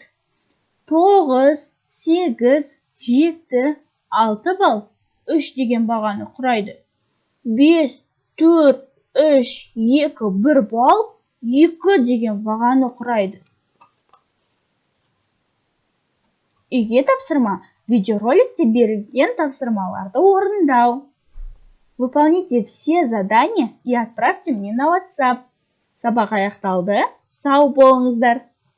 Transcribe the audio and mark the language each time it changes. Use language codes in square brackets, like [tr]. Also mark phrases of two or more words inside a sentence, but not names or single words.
[kk] 9, 8, 7, 6 балл 3 деген бағаны құрайды. 5, 4, 3, 2, 1 балл 2 деген бағаны құрайды. Үйге тапсырма видеороликте берілген тапсырмаларды орындау. [ru] Выполните все задания и отправьте мне на WhatsApp. [kk] Сабақ аяқталды. Сау болыңыздар.